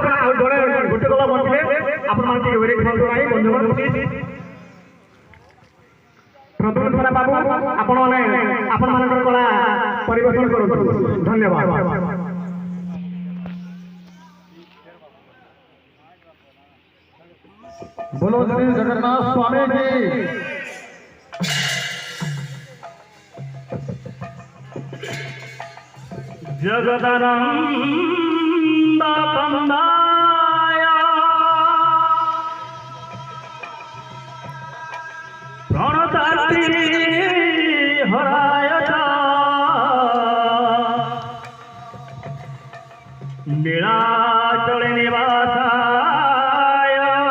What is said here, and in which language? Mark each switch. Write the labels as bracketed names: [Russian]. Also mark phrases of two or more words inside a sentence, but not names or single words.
[Odia] ଆଉ ଜଣେ ଗୋଟେ ଦଳ ବଞ୍ଚିଲେ ଆପଣମାନେ ଟିକେ ୱେଟ୍ କରନ୍ତୁ ନାହିଁ ବନ୍ଧୁଗଣ। ପ୍ରଥମ ଥରେ ବାବୁ ଆପଣମାନଙ୍କର କଳା ପରିବେଷଣ କରନ୍ତୁ। ଧନ୍ୟବାଦ। [Hindi] बोलो श्री जगन्नाथ स्वामी की। [Sanskrit] जगदानंद कंदाय प्रणताति हराय नीलाचल निवासाय